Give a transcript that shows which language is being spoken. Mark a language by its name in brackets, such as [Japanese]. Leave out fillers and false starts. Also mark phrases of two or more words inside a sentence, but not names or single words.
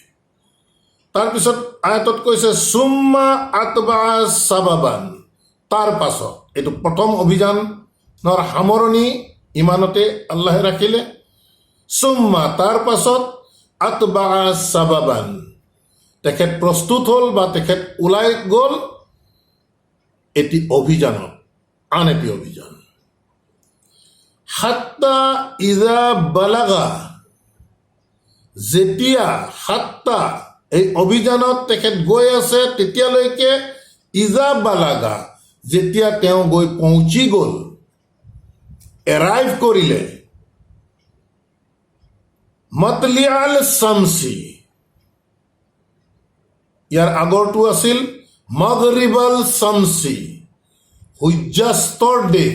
[Assamese] তাৰপিছত আয়াতত কৈছে [Arabic] ثم أتبع سببا, [Assamese] তাৰ পাছত, এইটো প্ৰথম অভিযানৰ সামৰণি ইমানতে আল্লাহে ৰাখিলে। সুম্মা, তাৰ পাছত, [Arabic] أتبع سببا, [Assamese] তেখেত প্ৰস্তুত হ'ল বা তেখেত ওলাই গ'ল এটি অভিযানত, আন এটি অভিযান। [Arabic] حتى إذا بلغ, [Assamese] যেতিয়া হাত্তা এই অভিযানত তেখেত গৈ আছে তেতিয়ালৈকে, [Arabic] إذا بلغ, [Assamese] যেতিয়া তেওঁ গৈ পहुঁচি গ'ল, এৰাইভ কৰিলে, [Arabic] مطلع الشمس, [Assamese] ইয়াৰ আগৰটো আছিল [Arabic] مغرب الشمس, [Assamese] সূৰ্যাস্তৰ দেশ।